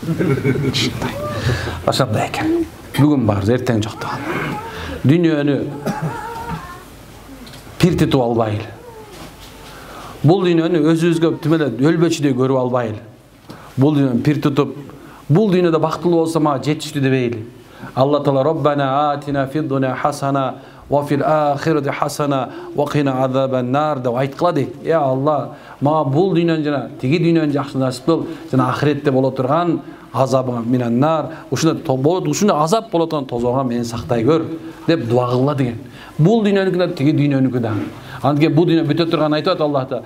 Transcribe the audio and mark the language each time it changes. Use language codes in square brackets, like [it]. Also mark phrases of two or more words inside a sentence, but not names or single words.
[ky] Ошондой экен. Бүгүн бар, эртең жок да. Дүйнөнү пиртитип албайлы. Бул дүйнөнү өзүбүзгө тимеле өлбөчүдөй көрүп албайлы. Бул дүйнөнү пиртитип, бул дүйнөдө бактылуу болсо мага жетиштүү дебейли. Алла таала [ar] ربنا آتنا في الدنيا حسنة وفي الآخرة حسنة وقنا عذاب النار [ky] деп айткыла дейт. Я Алла, мага бул дүйнөнү жана тиги дүйнөнү жакшы насип кыл, жана ахиретте боло турган азабыңа [ar] من النار, [ky] ушундай азап боло турган тозоого мени сактай көр деп дуа кылла деген. Бул дүйнөнүкү да тиги дүйнөнүкү да. Андыке бул дүйнө бүтө турган айтып атат Аллахта.